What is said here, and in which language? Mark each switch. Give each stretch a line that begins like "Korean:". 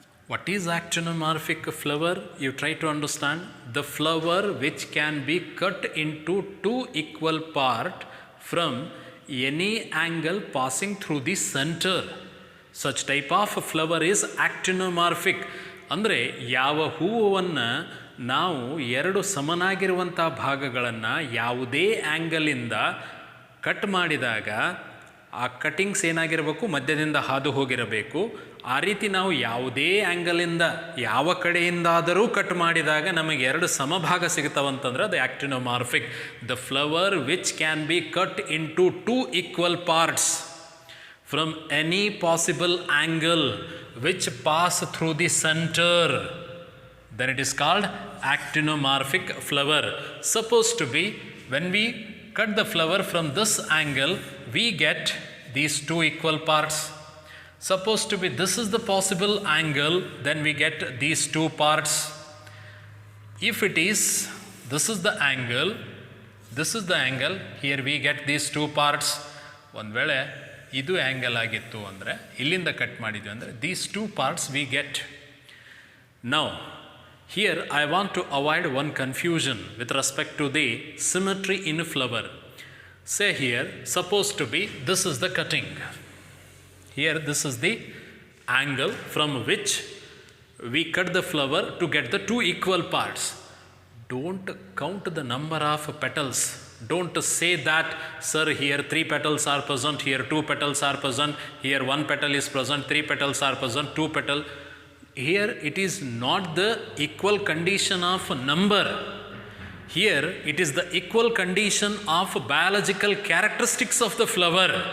English: What is actinomorphic flower? You try to understand. The flower which can be cut into two equal parts from any angle passing through the center. Such type of flower is actinomorphic.
Kannada: ಅಂದರೆ ಯಾವ ಹೂವನ್ನು ನಾವು ಎರಡು ಸಮನಾಗಿರುವಂಥ ಭಾಗಗಳನ್ನು ಯಾವುದೇ ಆ್ಯಂಗಲಿಂದ cut ಮಾಡಿದಾಗ ಆ cuttings ಏನಾಗಿರಬೇಕು, ಮಧ್ಯದಿಂದ ಹಾದು ಹೋಗಿರಬೇಕು. ಆ ರೀತಿ ನಾವು ಯಾವುದೇ ಆ್ಯಂಗಲಿಂದ ಯಾವ ಕಡೆಯಿಂದಾದರೂ ಕಟ್ ಮಾಡಿದಾಗ ನಮಗೆ ಎರಡು ಸಮಭಾಗ ಸಿಗ್ತಾವಂತಂದ್ರೆ ಅದು actinomorphic.
English: The flower which can be cut into two equal parts from any possible angle which pass through the center, then it is called actinomorphic flower. Supposed to be, when we cut the flower from this angle, we get these two equal parts. Supposed to be this is the possible angle, then we get these two parts. If it is, this is the angle, this is the angle, here we get these two parts.
Kannada: ಒಂದು ವೇಳೆ ಇದು angle ಆಗಿತ್ತು ಅಂದರೆ ಇಲ್ಲಿಂದ cut ಮಾಡಿದ್ವಿ ಅಂದರೆ
English: These two parts we get. Now here I want to avoid one confusion with respect to the symmetry in flower. Say here suppose to be this is the cutting, here this is the angle from which we cut the flower to get the two equal parts. Don't count the number of petals. Don't say that, sir, here 3 petals are present, here 2 petals are present, here 1 petal is present, 3 petals are present, 2 petal. Here it is not the equal condition of number. Here it is the equal condition of biological characteristics of the flower.